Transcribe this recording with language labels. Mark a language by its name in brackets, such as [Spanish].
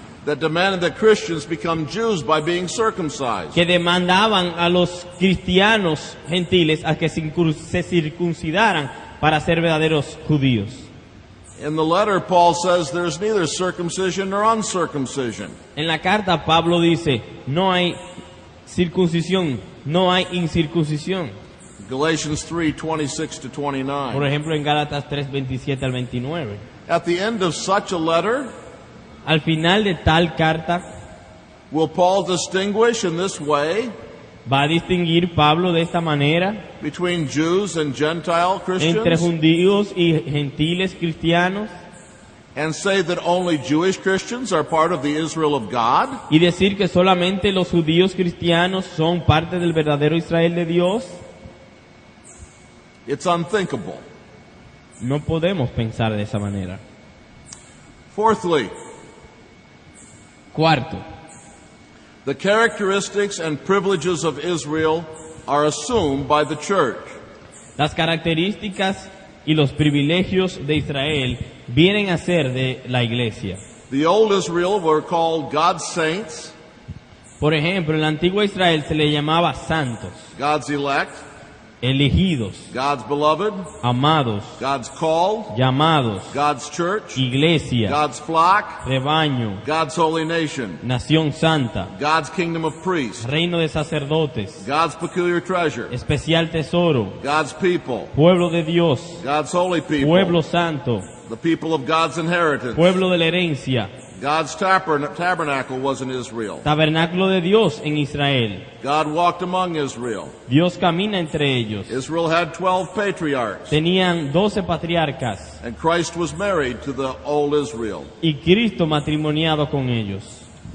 [English] That demanded that Christians become Jews by being circumcised. [Spanish] que demandaban a los cristianos gentiles a que se circuncidaran para ser verdaderos judíos. [English] In the letter, Paul says there's neither circumcision nor uncircumcision. [Spanish] En la carta Pablo dice, no hay circuncisión, no hay incircuncisión. [English] Galatians 3:26 to [Spanish] Por [English] 29. [Spanish] ejemplo, en Gálatas 3:27 al 29. [English] At the end of such a letter, [Spanish] Al final de tal carta, [English] will Paul distinguish in this way [Spanish] va a distinguir Pablo de esta manera [English] between Jews and Gentile [Spanish] entre [English] Christians [Spanish] judíos y gentiles cristianos [English] and say that only Jewish Christians are part of the Israel of God? [Spanish] y decir que solamente los judíos cristianos son parte del verdadero Israel de Dios? [English] It's unthinkable. [Spanish] No podemos pensar de esa manera. [English] Fourthly, [Spanish] Cuarto, [English] the characteristics and privileges of Israel are assumed by the church. [Spanish] las características y los privilegios de Israel vienen a ser de la iglesia. [English] The old Israel were called God's saints, [Spanish] Por ejemplo, en la antigua Israel se le llamaba santos, [English] God's elect, [Spanish] elegidos, [English] God's beloved, [Spanish] amados, [English] God's called, [Spanish] llamados, [English] God's church, [Spanish] iglesia, [English] God's flock, [Spanish] rebaño, [English] God's holy nation, [Spanish] nación santa, [English] God's kingdom of priests, [Spanish] reino de sacerdotes, [English] God's peculiar treasure, [Spanish] especial tesoro, [English] God's people, [Spanish] pueblo de Dios, [English] God's holy people, [Spanish] pueblo santo, [English] the people of God's inheritance. [Spanish] pueblo de la herencia, [English] God's tabernacle was in Israel. [Spanish] tabernáculo de Dios en Israel. [English] God walked among Israel. [Spanish] Dios camina entre ellos. [English] Israel had 12 patriarchs, [Spanish] Tenían 12 patriarcas [English] and Christ was married to the old Israel. [Spanish] y Cristo matrimoniado con ellos.